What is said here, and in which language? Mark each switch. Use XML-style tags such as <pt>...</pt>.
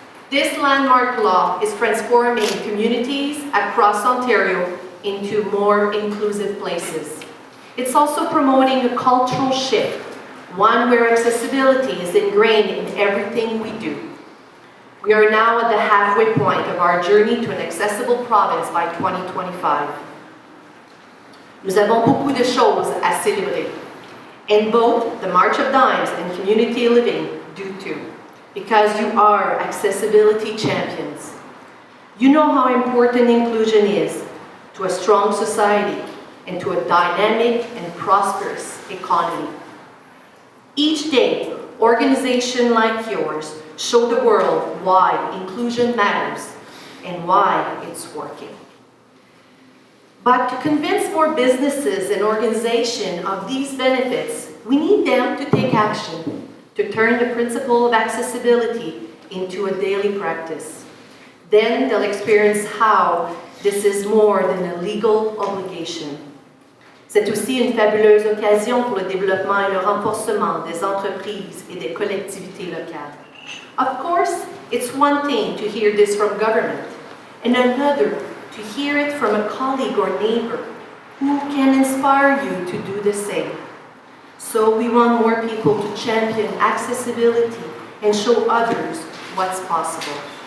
<en>This landmark law is transforming communities across Ontario into more inclusive places. It's also promoting a cultural shift, one where accessibility is ingrained in everything we do. We are now at the halfway point of our journey to an accessible province by 2025.</en> <fr>Nous avons beaucoup de choses à célébrer.</fr> <en>And both the March of Dimes and Community Living do too, because you are accessibility champions. You know how important inclusion is to a strong society and to a dynamic and prosperous economy. Each day, organizations like yours show the world why inclusion matters and why it's working. But to convince more businesses and organizations of these benefits, we need them to take action, to turn the principle of accessibility into a daily practice. Then they'll experience how this is more than a legal obligation.</en> <fr>C'est aussi une fabuleuse occasion pour le développement et le renforcement des entreprises et des collectivités locales.</fr> <en>Of course, it's one thing to hear this from government, and another to hear it from a colleague or neighbor who can inspire you to do the same. So we want more people to champion accessibility and show others what's possible.</en>